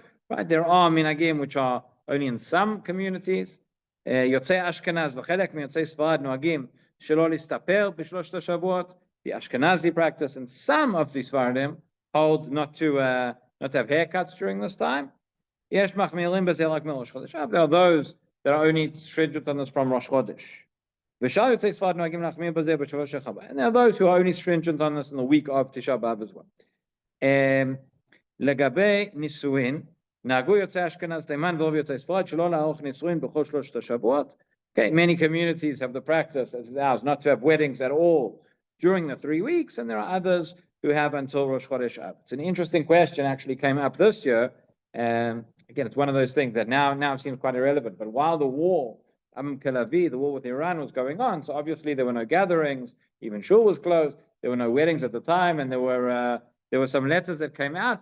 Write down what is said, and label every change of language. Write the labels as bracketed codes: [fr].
[en] Right, there are minhagim which are only in some communities. [he] יוצאי אשכנז וחלק מיוצאי ספרד נוהגים שלא להסתפר בשלושת השבועות. [en] The Ashkenazi practice, and some of the Sfaradim hold not to have haircuts during this time. [he] יש מחמירים בזה רק מראש חודש אב. [en] There are those that are only stringent on this from Rosh Chodesh. [he] ושאר יוצאי ספרד נוהגים להחמיר בזה בשבוע של חבה. [en] And there are those who are only stringent on this in the week of Tisha B'Av as well. [he] לגבי נישואין, נהגו יוצאי אשכנז תימן ורוב יוצאי ספרד שלא לערוך נישואין בכל 3 השבועות. [en] Okay, many communities have the practice, as is ours, not to have weddings at all during the 3 weeks, and there are others who have until Rosh Chodesh Av. It's an interesting question, actually came up this year. Again, it's one of those things that now seems quite irrelevant. But while the war, the war with Iran was going on, so obviously there were no gatherings, even Shiur was closed, there were no weddings at the time, and there were some letters that came out.